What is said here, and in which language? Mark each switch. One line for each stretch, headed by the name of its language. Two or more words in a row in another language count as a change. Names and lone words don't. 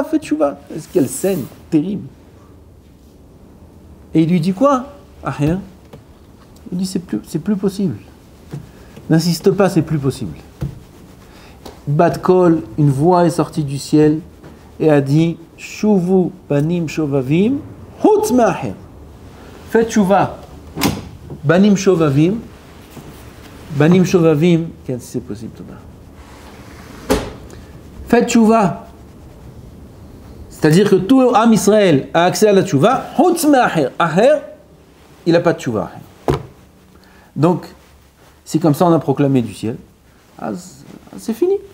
French: Quelle scène terrible. Et il lui dit quoi, Aher? Il dit c'est plus possible. N'insiste pas, c'est plus possible.
Hebrew: בת קול,
French: une voix est sortie du ciel et a dit
Hebrew: שובו בנים שובבים חוץ מאחר.
French: Faites tchouva.
Hebrew: בנים שובבים. בנים שובבים.
French: Si c'est possible, Thomas. Faites tchouva. C'est-à-dire que tout
Hebrew: עם ישראל
French: a accès à la tchouva.
Hebrew: חוץ מאחר.
French: Aher, il n'a pas de tchouva. Donc, si comme ça on a proclamé du ciel, c'est fini.